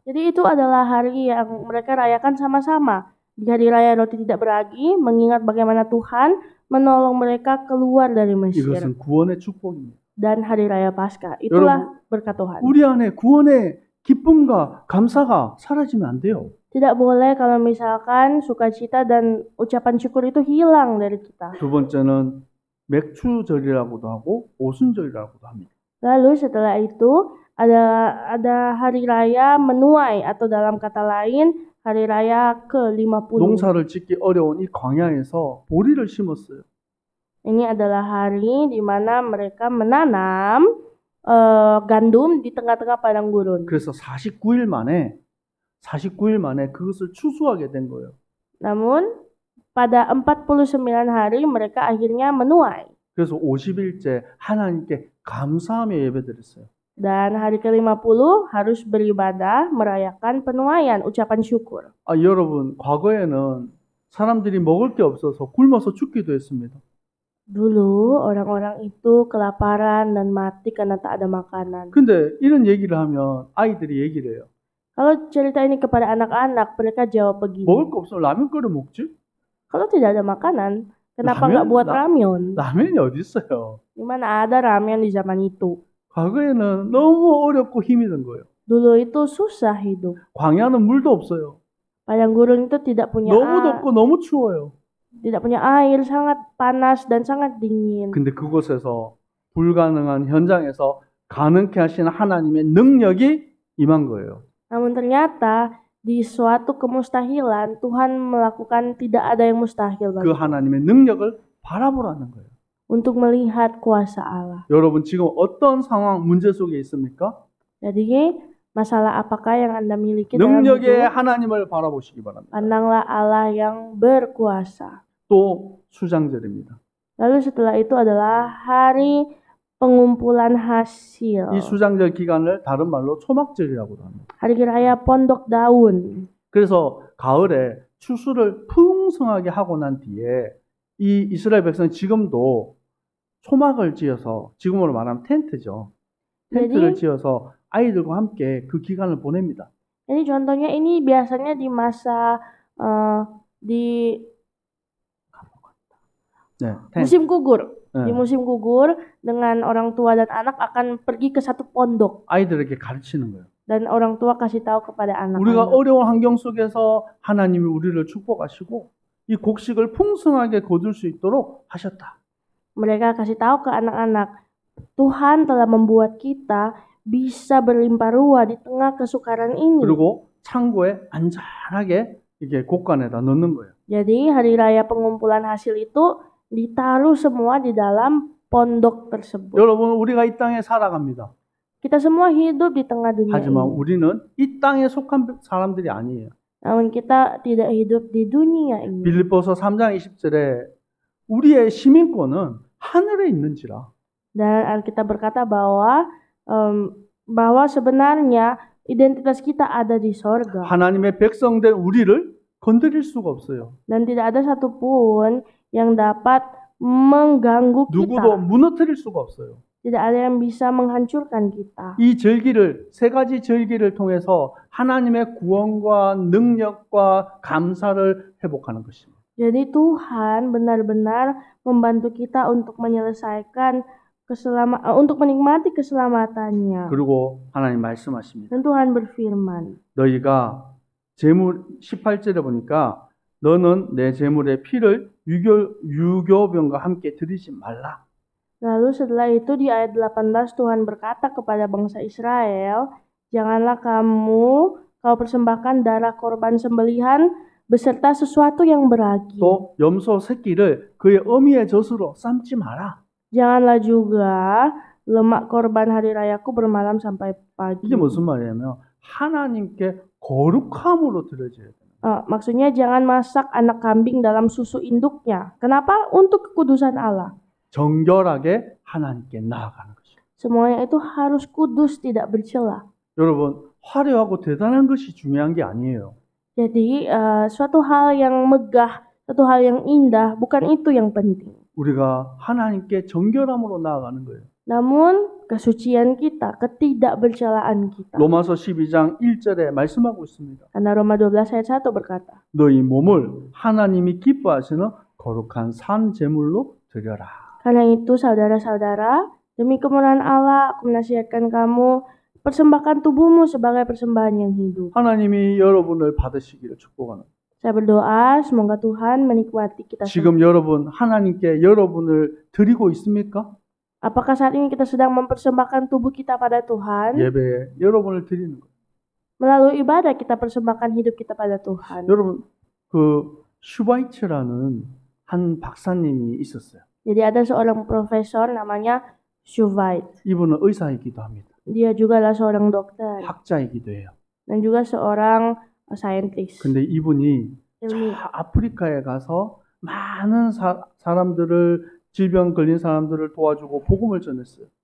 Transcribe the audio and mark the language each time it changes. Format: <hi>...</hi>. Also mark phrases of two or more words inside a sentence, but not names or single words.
<id>Jadi itu adalah hari yang mereka rayakan sama-sama. Di hari raya roti tidak beragi, mengingat bagaimana Tuhan menolong mereka keluar dari Mesir.</id> <ko>이것은 구원의 축복입니다.</ko> <id>Dan hari raya Paskah, itulah berkat Tuhan.</id> <ko>우리 안에 구원의 기쁨과 감사가 사라지면 안 돼요.</ko> <id>Tidak boleh kalau misalkan sukacita dan ucapan syukur itu hilang dari kita.</id> <ko>두 번째는 맥추절이라고도 하고 오순절이라고도 합니다.</ko> <id>Lalu setelah itu ada hari raya menuai atau dalam kata lain hari raya ke-50.</id> <ko>농사를 짓기 어려운 이 광야에서 보리를 심었어요.</ko> <id>Ini adalah hari di mana mereka menanam gandum di tengah-tengah padang gurun.</id> <ko>그래서 49일 만에 그것을 추수하게 된 거예요.</ko> <id>Namun pada 49 hari mereka akhirnya menuai.</id> <ko>그래서 50일째 하나님께 감사하며 예배드렸어요.</ko> <id>Dan hari ke-50 harus beribadah merayakan penuaian, ucapan syukur.</id> <ko>여러분, 과거에는 사람들이 먹을 게 없어서 굶어서 죽기도 했습니다.</ko> <id>Dulu orang-orang itu kelaparan dan mati karena tak ada makanan.</id> <ko>근데 이런 얘기를 하면 아이들이 얘기를 해요.</ko> <id>Kalau cerita ini kepada anak-anak, mereka jawab begini.</id> <ko>먹을 거 없으면 라면 끓여 먹지?</ko> <id>Kalau tidak ada makanan, kenapa Ramen? nggak buat ramyeon?</id> <ko>라면이 어디 있어요?</ko> <id>Di mana ada ramyeon di zaman itu?</id> <ko>과거에는 너무 어렵고 힘이 든 거예요.</ko> <id>Dulu itu susah hidup.</id> <ko>광야는 물도 없어요.</ko> <id>Padang gurun itu tidak punya</id> <ko>너무 덥고 너무 추워요.</ko> <id>tidak punya air, sangat panas dan sangat dingin.</id> <ko>근데 그곳에서 불가능한 현장에서 가능케 하시는 하나님의 능력이 임한 거예요.</ko> <id>Namun ternyata di suatu kemustahilan Tuhan melakukan tidak ada yang mustahil</id> <ko>그</ko> <id>bagi</id> <ko>하나님의 능력을 바라보라는 거예요.</ko> <id>untuk melihat kuasa Allah.</id> <ko>여러분 지금 어떤 상황, 문제 속에 있습니까?</ko> <id>Jadi masalah apakah yang Anda miliki dalam</id> <ko>능력의</ko> <id>hidup?</id> <ko>하나님을 바라보시기 바랍니다.</ko> <id>Pandanglah Allah yang berkuasa.</id> <ko>또 수장절입니다.</ko> <id>Lalu setelah itu adalah hari pengumpulan hasil.</id> <ko>이 수장절 기간을 다른 말로 초막절이라고도 합니다.</ko> <id>Hari raya pondok daun.</id> <ko>그래서 가을에 추수를 풍성하게 하고 난 뒤에 이 이스라엘 백성은 지금도 초막을 지어서, 지금으로 말하면 텐트죠. 텐트를 지어서 아이들과 함께 그 기간을 보냅니다.</ko> <id>Jadi contohnya ini biasanya di masa di</id> <ko>네, 텐트.</ko> <id>musim gugur.</id> <ko>네.</ko> <id>Di musim gugur dengan orang tua dan anak akan pergi ke satu pondok</id> <ko>아이들에게 가르치는 거예요.</ko> <id>dan orang tua kasih tahu kepada</id> <ko>우리가</ko> <id>anak-anak.</id> <ko>어려운 환경 속에서 하나님이 우리를 축복하시고 이 곡식을 풍성하게 거둘 수 있도록 하셨다.</ko> <id>Mereka kasih tahu ke anak-anak, Tuhan telah membuat kita bisa berlimpah ruah di tengah kesukaran ini.</id> <ko>그리고 창고에 안전하게 이게 곡간에다 넣는 거예요.</ko> <id>Jadi hari raya pengumpulan hasil itu ditaruh semua di dalam pondok tersebut.</id> <ko>여러분, 우리가 이 땅에 살아갑니다.</ko> <id>Kita semua hidup di tengah dunia</id> <ko>하지만</ko> <id>ini.</id> <ko>우리는 이 땅에 속한 사람들이 아니에요.</ko> <id>Namun kita tidak hidup di dunia ini.</id> <ko>빌립보서 3장 20절에 우리의 시민권은 하늘에 있는지라.</ko> <id>Dan Alkitab berkata bahwa sebenarnya identitas kita ada di sorga.</id> <ko>하나님의 백성된 우리를 건드릴 수가 없어요.</ko> <id>Dan tidak ada satupun yang dapat mengganggu</id> <ko>누구도</ko> <id>kita.</id> <ko>무너뜨릴 수가 없어요.</ko> <id>Tidak ada yang bisa menghancurkan kita.</id> <ko>이 절기를, 세 가지 절기를 통해서 하나님의 구원과 능력과 감사를 회복하는 것입니다.</ko> <id>Jadi Tuhan benar-benar membantu kita untuk menyelesaikan untuk menikmati keselamatannya.</id> <ko>그리고 하나님 말씀하십니다.</ko> <id>Dan Tuhan berfirman,</id> <ko>너희가 제물 18절에 보니까 너는 내 제물의 피를 유교병과 함께 드리지 말라.</ko> <id>lalu setelah itu di ayat 18 Tuhan berkata kepada bangsa Israel, janganlah kau persembahkan darah korban sembelihan beserta sesuatu yang beragi.</id> <ko>또 염소 새끼를 그의 어미의 젖으로 삶지 마라.</ko> <id>Janganlah juga lemak korban hari rayaku bermalam sampai pagi.</id> <ko>이게 무슨 말이냐면 하나님께 거룩함으로 드려져야 돼요.</ko> <id>Maksudnya jangan masak anak kambing dalam susu induknya. Kenapa? Untuk kekudusan Allah.</id> <ko>정결하게 하나님께 나아가는 것이에요.</ko> <id>Semuanya itu harus kudus, tidak bercela.</id> <ko>여러분, 화려하고 대단한 것이 중요한 게 아니에요.</ko> <id>Jadi suatu hal yang megah, suatu hal yang indah, bukan itu yang penting.</id> <ko>우리가 하나님께 정결함으로 나아가는 거예요.</ko> <id>Namun kesucian kita, ketidakbercelaan kita.</id> <ko>로마서 12장 1절에 말씀하고 있습니다.</ko> <id>Karena Roma 12 ayat 1 berkata,</id> <ko>너희 몸을 하나님이 기뻐하시는 거룩한 산 제물로 드려라.</ko> <id>karena itu saudara-saudara, demi kemurahan Allah, aku menasihatkan kamu, persembahkan tubuhmu sebagai persembahan yang hidup.</id> <ko>하나님이 여러분을 받으시기를 축복하는.</ko> <id>Saya berdoa semoga Tuhan menikmati kita semua.</id> <ko>지금 여러분 하나님께 여러분을 드리고 있습니까?</ko> <id>Apakah saat ini kita sedang mempersembahkan tubuh kita pada Tuhan?</id> <ko>예배에 여러분을 드리는 거예요.</ko> <id>Melalui ibadah kita persembahkan hidup kita pada Tuhan.</id> <ko>여러분 그 슈바이츠라는 한 박사님이 있었어요.</ko> <id>Jadi ada seorang profesor namanya Schubert.</id> <ko>이분은 의사이기도 합니다.</ko> <id>Dia juga adalah seorang dokter</id> <ko>학자이기도 해요.</ko> <id>dan juga seorang scientist.</id> <ko>근데 이분이</ko> <id>ilmiah.</id> <ko>저 아프리카에 가서 많은 사람들을 질병 걸린 사람들을 도와주고 복음을 전했어요.</ko>